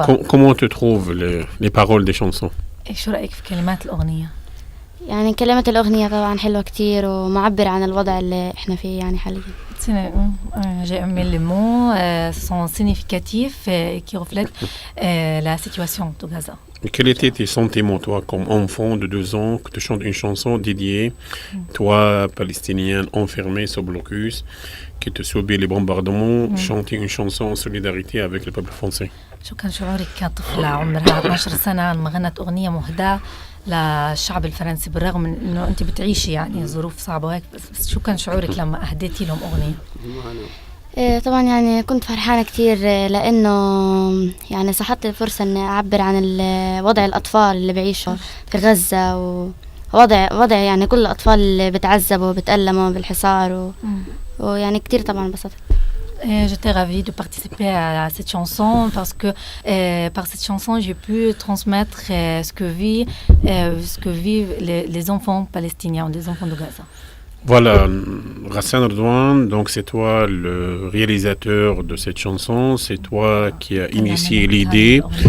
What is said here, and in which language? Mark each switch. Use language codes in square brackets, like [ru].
[fr] Comment tu trouves les paroles des chansons? [ar] شو رأيك في كلمات الأغنية؟ يعني كلمات الأغنية طبعا حلوة كتير ومعبر عن الوضع اللي إحنا فيه يعني حاليا. [fr] J'ai aimé les mots, sont significatifs et qui reflètent la situation de Gaza. Quels étaient tes sentiments, toi, comme enfant de 2 ans, que tu chantes une chanson dédiée, toi, palestinien, enfermé sous blocus, qui te subit les bombardements, chanter une chanson en solidarité avec le peuple français? [ar] شو كان شعورك كطفلة عمرها 12 سنة لما غنت أغنية مهداة للشعب الفرنسي بالرغم من إنه أنت بتعيشي يعني ظروف صعبة وهيك بس شو كان شعورك لما أهديتي لهم أغنية؟ طبعا يعني كنت فرحانة كتير لأنه يعني صحت لي فرصة إني أعبر عن وضع الأطفال اللي بيعيشوا في غزة ووضع يعني كل الأطفال اللي بتعذبوا وبتألموا بالحصار ويعني كتير طبعا انبسطت. [fr] J'étais ravie de participer à cette chanson parce que par cette chanson j'ai pu transmettre ce que vivent les enfants palestiniens, les enfants de Gaza. Voilà, Ghassan Redouane, donc c'est toi le réalisateur de cette chanson, c'est toi qui as initié l'idée.